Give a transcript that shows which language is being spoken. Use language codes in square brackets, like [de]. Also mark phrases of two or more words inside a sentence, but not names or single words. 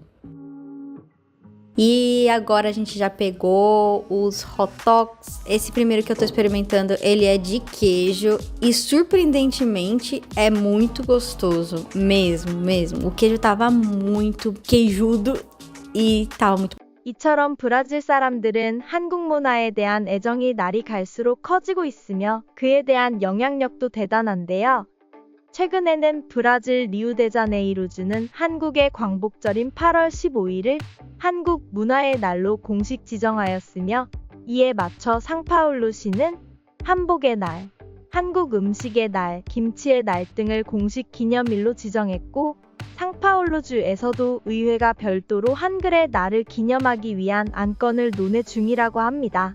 [pt] E agora a gente já pegou os [en] hot dogs. [pt] Esse primeiro que eu tô experimentando, ele é de queijo e surpreendentemente é muito gostoso, mesmo. O queijo tava muito queijudo e tava muito. [ko] 이처럼 브라질 사람들은 한국 문화에 대한 애정이 날이 갈수록 커지고 있으며 그에 대한 영향력도 대단한데요. 최근에는 브라질 리우데자네이루주는 한국의 광복절인 8월 15일을 한국 문화의 날로 공식 지정하였으며 이에 맞춰 상파울루시는 한복의 날, 한국 음식의 날, 김치의 날 등을 공식 기념일로 지정했고 상파울루주에서도 의회가 별도로 한글의 날을 기념하기 위한 안건을 논의 중이라고 합니다.